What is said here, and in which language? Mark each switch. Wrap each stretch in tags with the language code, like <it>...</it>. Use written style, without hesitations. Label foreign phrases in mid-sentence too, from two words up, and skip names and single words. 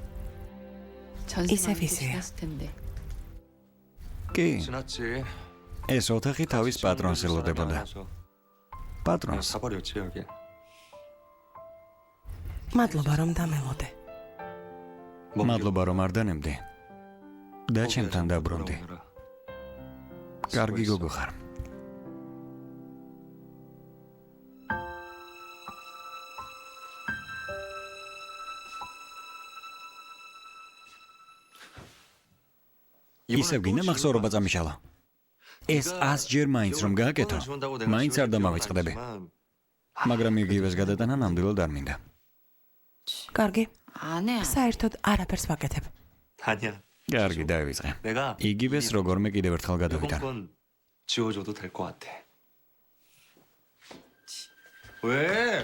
<ko>전세 이세비스야. 비슷했을 텐데.</ko> <ka>კი,</ka> <ko>지났지.</ko> <ka>ეს ოთახი თავის პატრონს ელოდებოდა. პატრონს.</ka> <ko>사버렸지 여기.</ko> <ka>მადლობა რომ დამელოდე. მადლობა რომ არ დანემდი. და ჩემთან დაბრუნდი. კარგი გოგო ხარ. ისევ გინდა მახსოვრობა წამიშალა. ეს 100-ჯერ მაინც რომ გააკეთო, მაინც არ დამავიწყდები. მაგრამ იგივეს გადატანა ნამდვილად არ მინდა. კარგი,</ka> <ko>안 해.</ko> <ka>საერთოდ არაფერს ვაკეთებ.</ka> <ko>아니야.</ko> <ka>კარგი, დავიწყე.</ka> <ko>내가</ko> <ka>იგივეს როგორმე კიდევ ერთხელ გადავიტან.</ka> <ko>이번 건 지워줘도 될 것 같아. 왜?</ko>